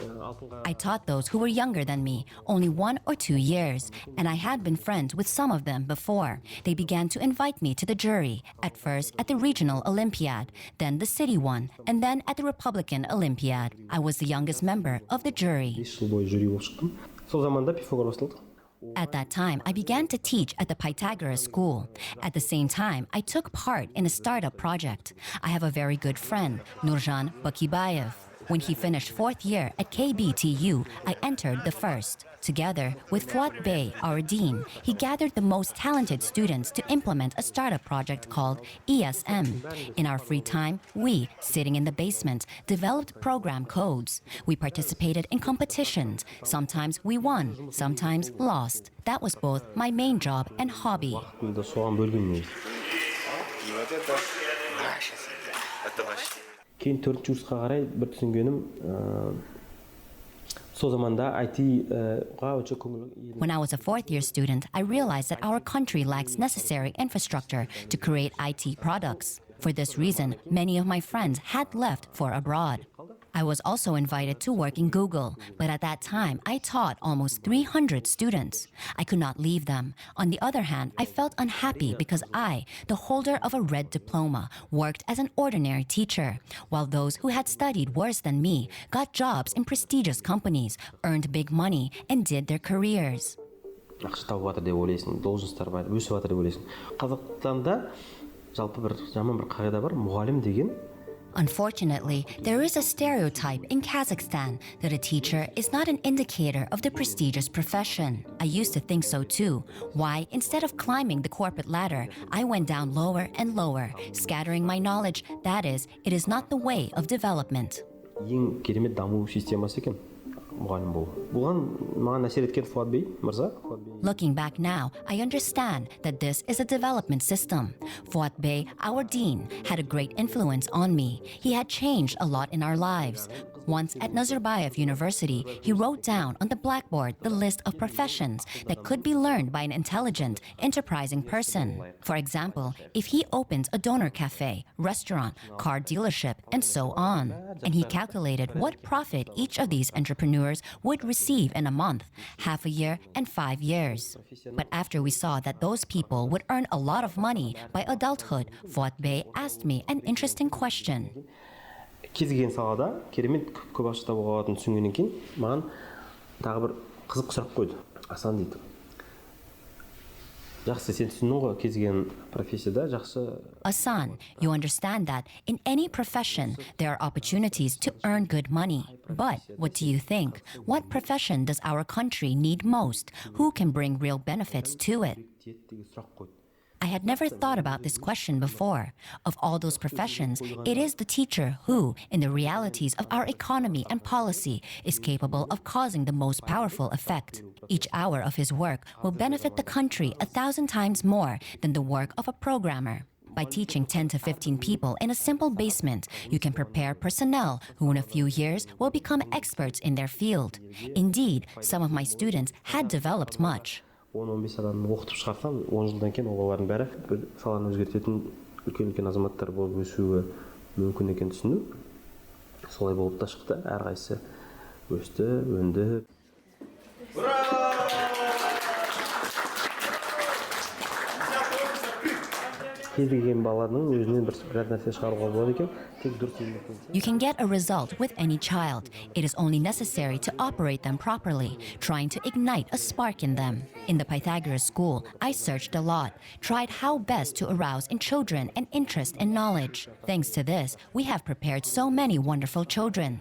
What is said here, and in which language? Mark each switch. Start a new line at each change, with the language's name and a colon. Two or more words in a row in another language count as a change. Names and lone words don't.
English: I taught those who were younger than me, only 1 or 2 years, and I had been friends with some of them before. They began to invite me to the jury, at first at the regional Olympiad, then the city one, and then at the Republican Olympiad. I was the youngest member of the jury.
Kazakh: 5 жыл бойы жюри болып шықтым. Сол заманда Пифагор басталды.
English: At that time, I began to teach at the Pythagoras school. At the same time, I took part in a startup project. I have a very good friend, Nurjan Bakibayev. When he finished 4th year at KBTU, I entered the first. Together with Fuat Bey, our dean, he gathered the most talented students to implement a startup project called ESM. In our free time, we, sitting in the basement, developed program codes. We participated in competitions. Sometimes we won, sometimes lost. That was both my main job and hobby.
Kazakh: Уақытымды соған бөлгенмін негізі. Кейін 4-ші курсқа қарай бір түсінгенім, сол заманда IT-ға өте көңіл.
English: When I was a 4th year student, I realized that our country lacks necessary infrastructure to create IT products. For this reason, many of my friends had left for abroad. I was also invited to work in Google, but at that time, I taught almost 300 students. I could not leave them. On the other hand, I felt unhappy because I, the holder of a red diploma, worked as an ordinary teacher, while those who had studied worse than me got jobs in prestigious companies, earned big money, and did their careers.
Kazakh: Ақша тауып жатыр деп ойлайсың, должностьтар бар, өсіп жатыр деп ойлайсың. Қазақстанда жалпы бір жаман бір қағида бар, мұғалім деген.
English: Unfortunately, there is a stereotype in Kazakhstan that a teacher is not an indicator of the prestigious profession. I used to think so too. Why, instead of climbing the corporate ladder, I went down lower and lower, scattering my knowledge. That is, it is not the way of development.
Kazakh: Ең керемет даму системасы екен. Мұғалім болу. Бұған маған әсер еткен Фуат Бей мырза.
English: Looking back now, I understand that this is a development system. Fuat Bey, our dean, had a great influence on me. He had changed a lot in our lives. Once at Nazarbayev University, he wrote down on the blackboard the list of professions that could be learned by an intelligent, enterprising person. For example, if he opens a donor cafe, restaurant, car dealership, and so on. And he calculated what profit each of these entrepreneurs would receive in a month, half a year, and 5 years. But after we saw that those people would earn a lot of money by adulthood, Fuat Bey asked me an interesting question.
Kazakh: Кез келген салада керемет көп ақша табуға болатынын түсінгеннен кейін маған тағы бір қызық сұрақ қойды. Асан дейді. Жақсы, сен түсіндің ғой, кез келген профессияда жақсы.
English: Asan, you understand that in any profession there are opportunities to earn good money. But what do you think? What profession does our country need most? Who can bring real benefits to it?
Kazakh: Деген сұрақ қойды.
English: I had never thought about this question before. Of all those professions, it is the teacher who, in the realities of our economy and policy, is capable of causing the most powerful effect. Each hour of his work will benefit the country 1,000 times more than the work of a programmer. By teaching 10 to 15 people in a simple basement, you can prepare personnel who in a few years will become experts in their field. Indeed, some of my students had developed much.
Kazakh: 10-15 адамды оқытып шығарсам, 10 жылдан кейін олардың бәрі бір саланы өзгертетін үлкен азаматтар болып өсуі мүмкін екенін түсіндім. Солай болып та шықты, әрқайсысы өсті, өнді. Кез келген баланың өзінен бір нәрсе шығаруға болады екен. Тек дұрыс еңбекпен.
English: You can get a result with any child. It is only necessary to operate them properly, trying to ignite a spark in them. In the Pythagoras school, I searched a lot, tried how best to arouse in children an interest in knowledge. Thanks to this, we have prepared so many wonderful children.